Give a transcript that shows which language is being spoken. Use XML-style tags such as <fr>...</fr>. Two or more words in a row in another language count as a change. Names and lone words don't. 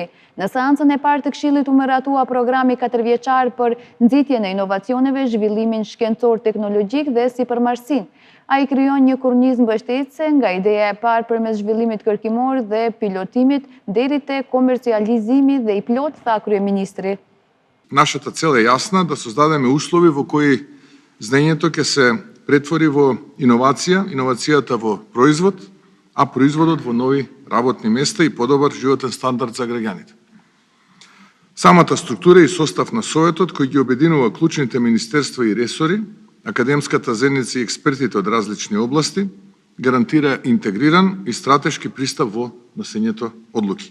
<sq>Në seancën e parë të Këshillit u miratua programi 4-vjeçar për nxitjen e inovacioneve, zhvillimin shkencor teknologjik dhe sipërmarrësinë. Ai krijon një kornizë mbështetëse nga ideja e parë përmes zhvillimit kërkimor dhe pilotimit deri te komercializimi dhe i plot, tha kryeministri.</sq> <mk>Нашата цел е јасна, да создадеме услови во кои знаењето ќе се претвори во иновација, иновацијата во производ, а производот во нови работни места и подобар животен стандард за граѓаните. Самата структура и состав на Советот, кој ги обединува клучните министерства и ресори, академската заедница и експертите од различни области, гарантира интегриран и стратешки пристап во носењето одлуки.</mk>